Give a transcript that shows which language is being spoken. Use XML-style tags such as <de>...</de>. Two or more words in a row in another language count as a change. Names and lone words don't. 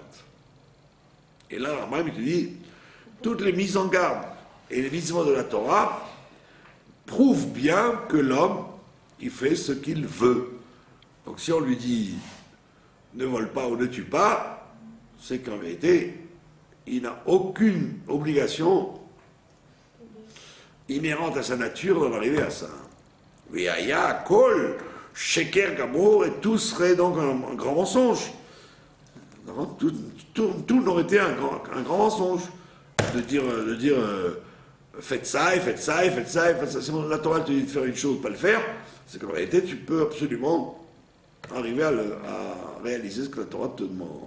<fr>Et là, Rambam, il te dit, toutes les mises en garde et les mitzvot de la Torah prouvent bien que l'homme, il fait ce qu'il veut. Donc si on lui dit ne vole pas ou ne tue pas, c'est qu'en vérité, il n'a aucune obligation inhérente à sa nature d'en arriver à ça.</fr> <he>והיה כל שקר גמור,</he> <fr>et tout serait donc un grand mensonge. Tout n'aurait été un grand mensonge. De dire faites ça et faites ça et faites ça et faites ça. Si la Torah te dit de faire une chose, pas le faire, c'est qu'en réalité, tu peux absolument arriver à réaliser ce que la Torah te demande.</fr>